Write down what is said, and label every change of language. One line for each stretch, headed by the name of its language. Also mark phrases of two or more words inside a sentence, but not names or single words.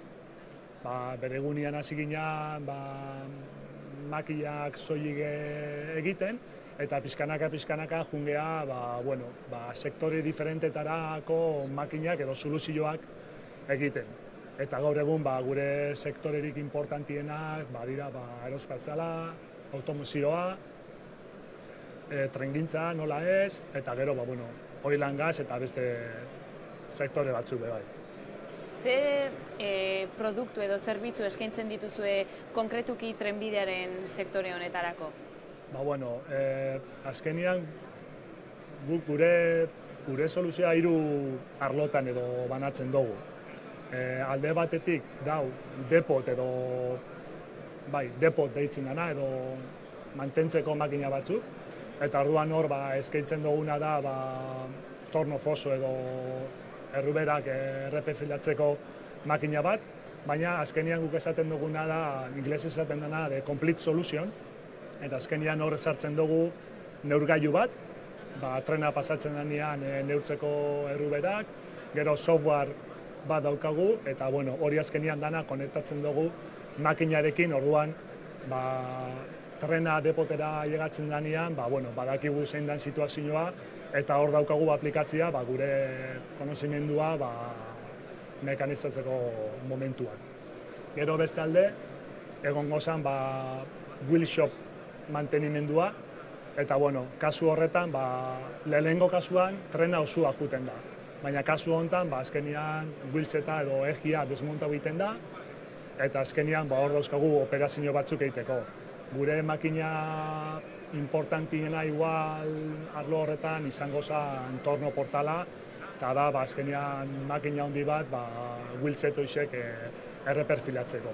Basque: Bere egunean hasi ginean makinak soilik egiten, eta pizkanaka jungea sektore diferentetarako makinak edo soluzioak egiten. Eta gaur egun gure sektorerik importantienak dira aerospazioala, automozioa, trengintza nola ez, eta gero
English: oil and gas
Basque: eta beste sektore batzuk bai. Ze produktu edo zerbitzu eskaintzen dituzue konkretuki trenbidearen sektore honetarako? bueno, azkenian guk gure soluzioa 3 arlotan edo banatzen dugu. Alde batetik dau depot edo depot deitzen dana edo mantentzeko makina batzuk, eta orduan hor eskaintzen duguna da torno foso edo erruberak erreperfilatzeko makina bat, baina azkenian guk esaten duguna da, ingelesez esaten dena,
English: de complete solution,
Basque: eta azkenian hor sartzen dugu neurgailu bat, trena pasatzen denean neurtzeko erruberak, gero software bat daukagu, eta hori azkenian dana konektatzen dugu makinarekin, orduan trena depotera llegatzen denean, badakigu zein den situazioa, eta hor daukagu aplikatzia gure konozimendua mekanizatzeko momentuan. Gero beste alde, egongo zen
English: wheel shop
Basque: mantenimendua, eta kasu horretan, lehenengo kasuan trena osua juten da. Baina kasu honetan, azkenian wheelseta edo egia desmonta egiten da, eta azkenian hor dauzkagu operazio batzuk egiteko. Gure makina importantiena igual arlo horretan izango zen torno portala, eta da azkenian makina handi bat wheelset hoixek erreperfilatzeko.